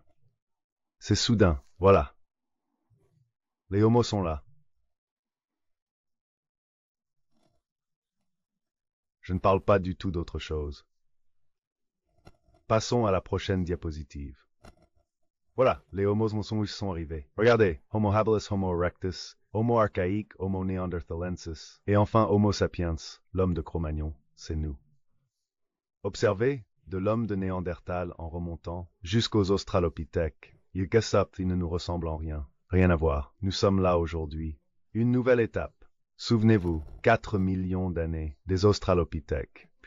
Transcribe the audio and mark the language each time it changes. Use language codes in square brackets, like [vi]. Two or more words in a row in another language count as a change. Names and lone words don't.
[fr] C'est soudain, voilà. Les homos sont là. Je ne parle pas du tout d'autre chose. Passons à la prochaine diapositive. Voilà, les homos sont arrivés. Regardez, Homo habilis, Homo erectus, Homo archaïque, Homo neanderthalensis, et enfin Homo sapiens, l'homme de Cro-Magnon, c'est nous. Observez, de l'homme de Néandertal en remontant jusqu'aux Australopithèques. Ils ne nous ressemblent en rien. Rien à voir. Nous sommes là aujourd'hui. Une nouvelle étape. Souvenez-vous, 4 millions d'années des Australopithèques.